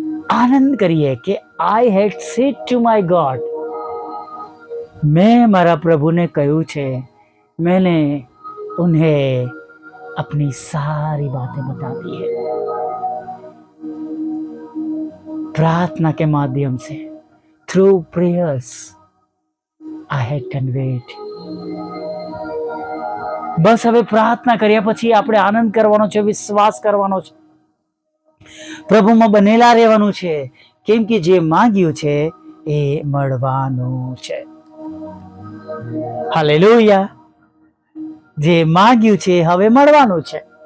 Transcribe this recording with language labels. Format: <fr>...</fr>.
<gu>આનંદ કરીએ કે</gu> <en>I had said to my God,</en> <gu>મેં મારા પ્રભુને કહ્યું છે,</gu> <hi>मैंने उन्हें अपनी सारी बातें बता दी है. प्रार्थना के माध्यम से,</hi> <en>Through prayers, I had conveyed.</en> <gu>બસ હવે પ્રાર્થના કર્યા પછી આપણે આનંદ કરવાનો છે, વિશ્વાસ કરવાનો છે, પ્રભુમાં બનેલા રહેવાનું છે, કેમ કે જે માંગ્યું છે એ મળવાનું છે. હાલેલુયા, જે માંગ્યું છે હવે મળવાનું છે.</gu>